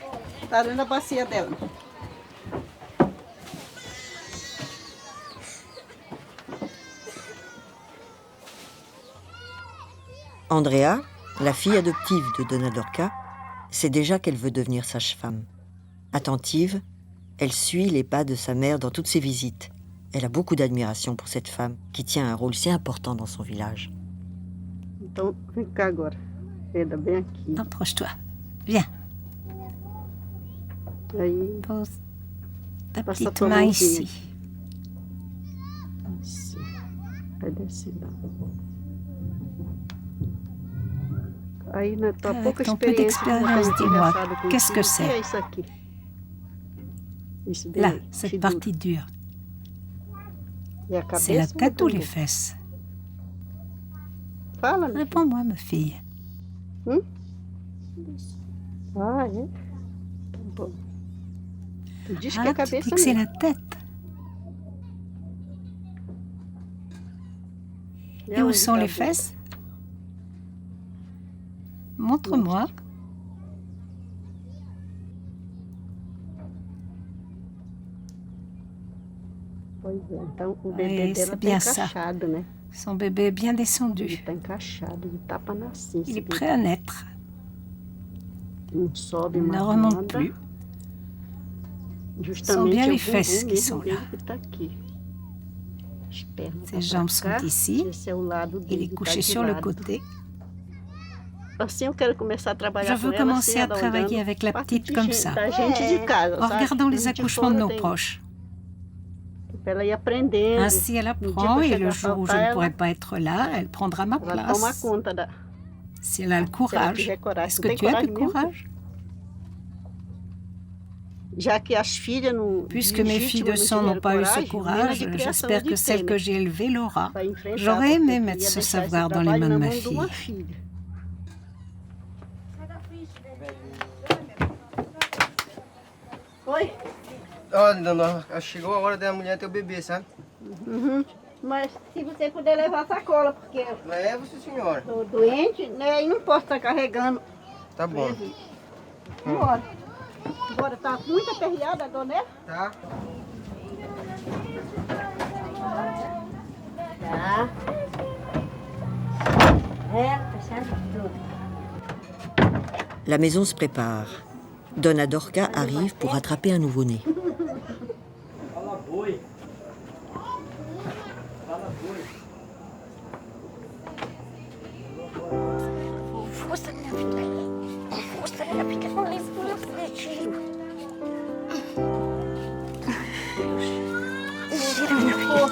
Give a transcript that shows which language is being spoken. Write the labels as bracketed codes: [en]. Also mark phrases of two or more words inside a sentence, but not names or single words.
[pt] Tá dentro da bacia dela. [fr] Andrea, la fille adoptive de Donna Dorca, sait déjà qu'elle veut devenir sage-femme. Attentive, elle suit les pas de sa mère dans toutes ses visites. Elle a beaucoup d'admiration pour cette femme qui tient un rôle si important dans son village. [pt] Então, vem cá agora. Eda, bem aqui. [fr] Approche-toi. Viens. [pt] Aí. [fr] Pose ta petite main ici. Ici. [pt] Vai descendo. Aí, na tua pouca [fr] ton peu d'expérience, dis-moi, qu'est-ce que c'est? [pt] É isso aqui. Isso daí, [fr] Là, cette partie dure. [pt] E a [fr] C'est la [pt] cabeça [fr] tête ou les fesses? [pt] Fala, né? [fr] Réponds-moi, ma fille. [pt] Ah, é? Tá bom. Tu diz que a [fr] Ah, tu [pt] cabeça [fr] dis que c'est [pt] mesmo. [fr] la tête. Et où sont les fesses? Montre-moi. [pt] Pois é, então o bebê [fr] Oui, [pt] dela [fr] c'est [pt] tá [fr] bien ça. [pt] encaixado, né? [fr] Son bébé est bien [pt] Ele [fr] descendu. [pt] tá encaixado, ele tá pra nascer. [fr] Il [pt] esse [fr] est [pt] bebê. [fr] prêt à naître. [pt] Não sobe [fr] Il ne [pt] mais [fr] remonte [pt] nada. [fr] plus. [pt] Justamente [fr] bien [pt] é o [fr] les fesses [pt] bumbum [fr] qui [pt] mesmo [fr] sont [pt] dele [fr] là. [pt] que tá aqui. As pernas [fr] Ses [pt] tá pra [fr] jambes [pt] cá, [fr] sont ici. [pt] esse é o lado [fr] Il [pt] dele [fr] est [pt] que tá [fr] couché [pt] de [fr] sur le [pt] lado. [fr] côté. Je veux commencer à travailler avec la petite comme ça, en regardant les accouchements de nos proches. Ainsi, elle apprend et le jour où je ne pourrai pas être là, elle prendra ma place. Si elle a le courage. Est-ce que tu as du courage? Puisque mes filles de sang n'ont pas eu ce courage, j'espère que celle que j'ai élevée l'aura. J'aurais aimé mettre ce savoir dans les mains de ma fille. [pt] Oi. Ó, dona, chegou a hora da mulher ter o bebê, sabe? Mas se você puder levar a sacola, porque Leva, senhora. estou doente, né? E não posso estar carregando. Tá bom. Bora. Bora, tá muito aperreada a dor, né? Tá. Tá. Fechando tudo. [fr] La maison se prépare. Donna Dorca arrive pour attraper un nouveau-né. [pt] Força, minha filha. Força, minha filha. Não leva tiro. Gira, minha filha.